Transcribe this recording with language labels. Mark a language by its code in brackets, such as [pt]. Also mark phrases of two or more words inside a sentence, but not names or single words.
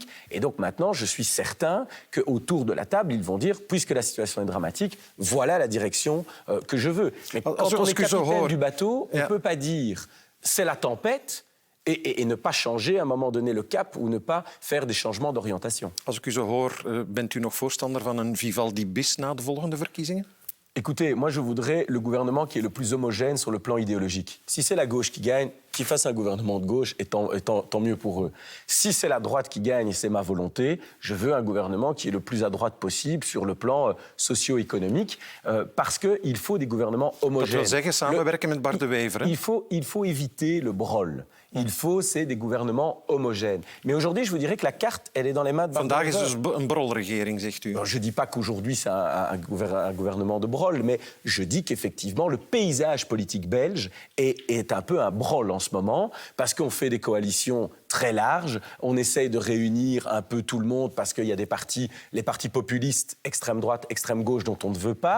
[fr] Et donc maintenant, je suis certain qu'autour de la table, ils vont dire, puisque la situation est dramatique, voilà la direction que je veux. Mais quand on est capitaine du bateau, on ne peut pas dire c'est la tempête et ne pas changer à un moment donné le cap ou ne pas faire des changements d'orientation. [nl] Als ik u zo hoor, bent u nog voorstander van een Vivaldi bis na de volgende verkiezingen? [fr] Écoutez, moi je voudrais le gouvernement qui est le plus homogène sur le plan idéologique. Si c'est la gauche qui gagne, qu'ils fassent un gouvernement de gauche et tant mieux pour eux. Si c'est la droite qui gagne et c'est ma volonté, je veux un gouvernement qui est le plus à droite possible sur le plan socio-économique parce qu'il faut des gouvernements homogènes. [nl] Dat wil zeggen samenwerken met Bart De Wever. [fr] Il faut éviter le brol. Il faut, c'est des gouvernements homogènes. Mais aujourd'hui, je vous dirais que la carte, elle est dans les mains de Bart De Wever. [nl] Vandaag is dus een brolregering, zegt u. [fr] Je ne dis pas qu'aujourd'hui, c'est un gouvernement de brol, mais je dis qu'effectivement, le paysage politique belge est un peu un brol en ce moment, parce qu'on fait des coalitions très large. On essaye de réunir un peu tout le monde parce qu'il y a des partis, les partis populistes, extrême droite, extrême gauche, dont on ne veut pas.